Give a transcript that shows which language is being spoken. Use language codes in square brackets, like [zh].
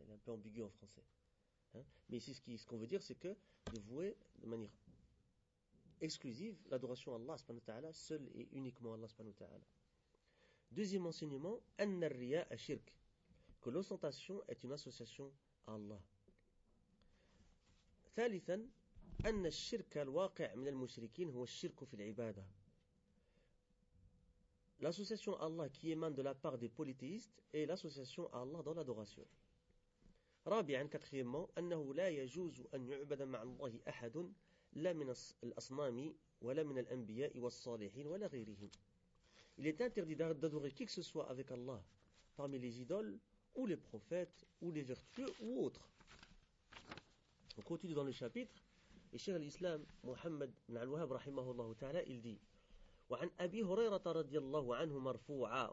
[fr] Il est un peu ambigu en français. Hein? Mais ici, ce qu'on veut dire, c'est que de vouer de manière exclusive l'adoration à Allah, subhanahu wa ta'ala, seul et uniquement à Allah, subhanahu wa ta'ala. Deuxième enseignement, [ar] anna riya ashirk. [fr] Que l'ostentation est une association à Allah. [ar] Thalithan. أن الشرك الواقع من المشركين هو الشرك في العبادة. [fr] L'association à Allah qui émane de la part des polythéistes est l'association à Allah dans l'adoration. [ar] رابعا [fr] quatrièmement [ar] أنه لا يجوز أن يعبد مع الله أحد لا من الأصنام ولا من الأنبياء والصالحين ولا غيرهم. [fr] Il est interdit d'adorer qui que ce soit avec Allah parmi les idoles ou les prophètes ou les vertueux ou autres. On continue dans le chapitre. Et Cheikh al-Islam Muhammad ibn al-Wahhab rahimahullah ta'ala il dit [ar] wa an Abi Hurayra radiyallahu anhu marfou'a.